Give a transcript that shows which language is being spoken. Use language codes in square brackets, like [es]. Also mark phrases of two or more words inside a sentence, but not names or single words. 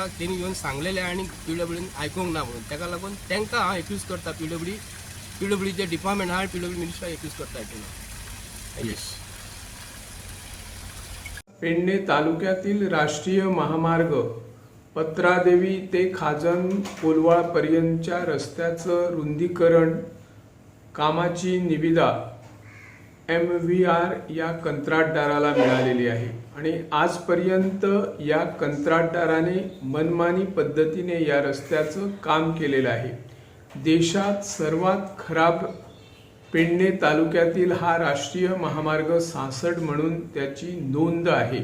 [kok] तेणी येवन सांगलेलें आनी PWDन आयकूंक ना म्हणून. ताका लागून तांकां हांव एक्यूज करता. PWD जे डिपार्टमेंट आहा PWD मिनिस्टर एक्यूज करता हांवें. [mr] पेडणे तालुक्यातील राष्ट्रीय महामार्ग पत्रादेवी ते खाजन कोलवाळपर्यंतच्या रस्त्याचं रुंदीकरण कामाची निविदा MVR या कंत्राटदाराला मिळालेली आहे आणि आजपर्यंत या कंत्राटदाराने मनमानी पद्धतीने या रस्त्याचं काम केलेलं आहे. देशात सर्वात खराब पेडणे तालुक्यातील हा राष्ट्रीय महामार्ग 66 म्हणून त्याची नोंद आहे.